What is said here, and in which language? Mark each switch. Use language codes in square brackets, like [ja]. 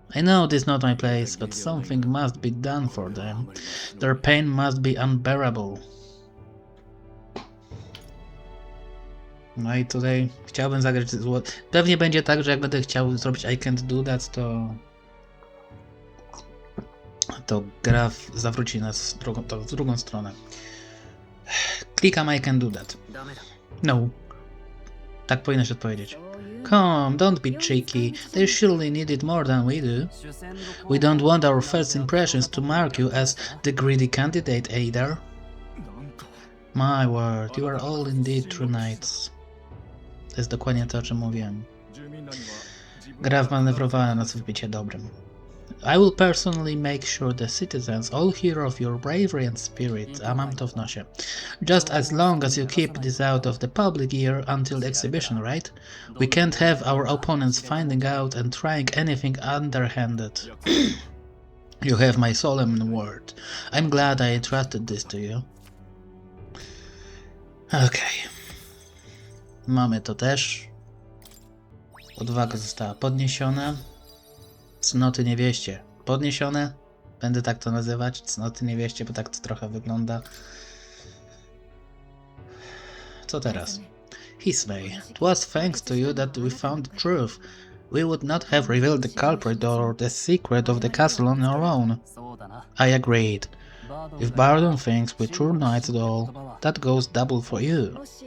[en] I know this is not my place, but something must be done for them. Their pain must be unbearable. [pl] No i tutaj chciałbym zagrać złoto. Pewnie będzie tak, że jak będę chciał zrobić [en] I can't do that, [pl] to gra zawróci nas w drugą stronę. Klikam [en] I can do that. [pl] No. Tak powinnaś odpowiedzieć. [en] Come, don't be cheeky. They surely need it more than we do. We don't want our first impressions to mark you as the greedy candidate either. My word, you are all indeed true knights. [pl] To jest dokładnie to, o czym mówiłem. Gra wmanewrowała nas w bycie dobrym. [en] I will personally make sure the citizens all hear of your bravery and spirit. [pl] A mam to w nosie. [en] Just as long as you keep this out of the public ear until the exhibition, right? We can't have our opponents finding out and trying anything underhanded. You have my solemn word. I'm glad I entrusted this to you. [pl] Okej. Mamy to też. Odwaga została podniesiona. Cnoty niewieście podniesione. Będę tak to nazywać. Cnoty niewieście, bo tak to trochę wygląda. Co teraz? [en] His way. It was thanks to you that we found the truth. We would not have revealed the culprit or the secret of the castle on our own. I agreed. If Bardon thinks we true knights at all, that goes double for you.